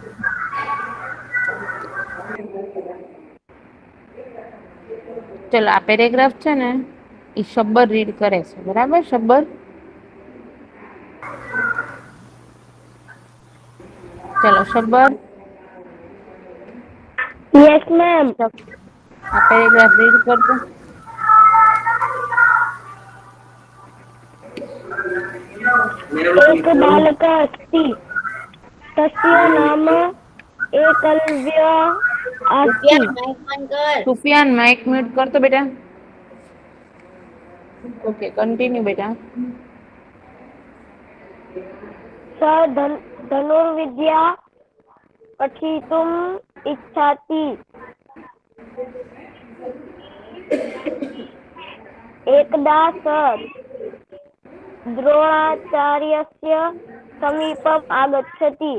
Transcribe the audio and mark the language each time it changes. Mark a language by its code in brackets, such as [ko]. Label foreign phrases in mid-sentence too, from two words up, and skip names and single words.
[gu] ચલો આ પેરેગ્રાફ છે ને એ શબ્બર રીડ કરે છે, બરાબર? શબ્બર ચલો શબ્બર [en] Yes ma'am. [gu] આ [en] paragraph read [gu] કરતો. [sa] एक बालक अस्ति तस्य नाम एकलव्य अस्ति. [gu] માઇક બંધ કર. સુફિયાન [en] mic mute [gu] કરતો બેટા. [en] okay continue [gu] બેટા. [sa] सः धनुर्विद्या पठितुम् इच्छति. एकदा सः द्रोणाचार्यस्य समीपम् आगच्छति.